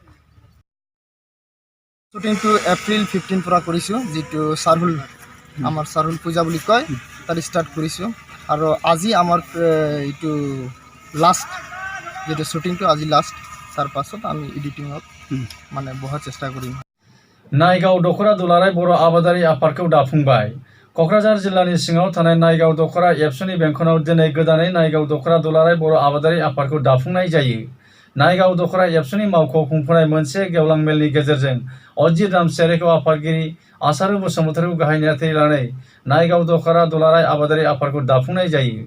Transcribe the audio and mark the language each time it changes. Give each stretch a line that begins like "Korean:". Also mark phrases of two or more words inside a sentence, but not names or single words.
Assamese: শ্বুটিংটো এপ্ৰিল 15 পৰা কৰিছোঁ, যিটো চাৰহুল আমাৰ চাৰহুল পূজা বুলি কয়, তাত ষ্টাৰ্ট কৰিছোঁ। আৰু আজি আমাৰ এইটো লাষ্ট, যিটো শ্বুটিংটো আজি লাষ্ট, তাৰ পাছত আমি এডিটিঙত মানে বহাৰ চেষ্টা কৰিম।
Bodo: नायगाव दख'रा दुलाराय बर' आबादारि आफादखौ दाफुंबाय। क'क्राझार जिल्लानि सिङाव थानाय नायगाव दख'रा एबसुनि बेंखनाव दिनै गोदानै नायगाव दख'रा दुलाराय बर' आबादारि आफादखौ दाफुंनाय जायो। नायगाव दख'रा एबसुनि मावख'आव खुंफुनाय मोनसे गेवलां मेलनि गेजेरजों अजित राम सेरेखौ आफादगिरि, आसारु बसुमतारिखौ गाहाय नेहाथारि लानानै नायगाव दख'रा दुलाराय आबादारि आफादखौ दाफुंनाय जायो।